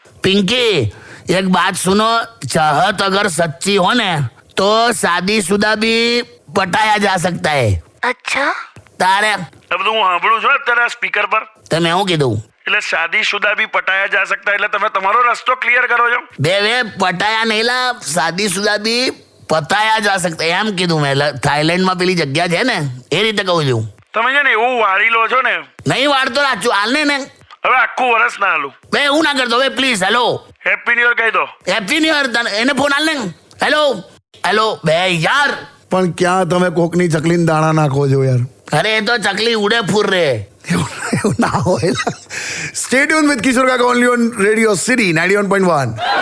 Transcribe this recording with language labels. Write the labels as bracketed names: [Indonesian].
[Hindi] पिंकी एक बात सुनो, चाहत अगर सच्ची हो ने तो शादीशुदा भी पटाया जा सकता है. अच्छा, [Gujarati] તારે આ બધું હું સાંભળું છું અત્યારે સ્પીકર પર. તમે હું કીધું? એટલે [Hindi] શાદીશુદા બી પટાયા જા શકતા, [Gujarati] એટલે તમે તમારો રસ્તો ક્લિયર કરો છો. બે પટાયા નહીં લા, [Hindi] શાદીशुदा भी પતાયા જા सकता [Gujarati] એમ કીધું મેં. થાઈલેન્ડમાં પેલી જગ્યા છે ને એ રીતે કહું છું. તમે છે ને એવું વાળી લો છો ને. નહીં વાળતો રાચું હાલને ને. હવે આખું વર્ષ ના હાલું. બે હું ના કરતો હવે please. Hello happy new year કહી દો. Happy new year. એને ફોન હાલને. હેલો હેલો બે યાર. પણ ક્યાં તમે કોકની ચકલીને દાણા નાખો છો યાર? અરે એ તો ચકલી ઉડે ફૂર રે. એવું ના હોય. [English] Stay tuned with Kishore Kaka only on Radio City 91.1.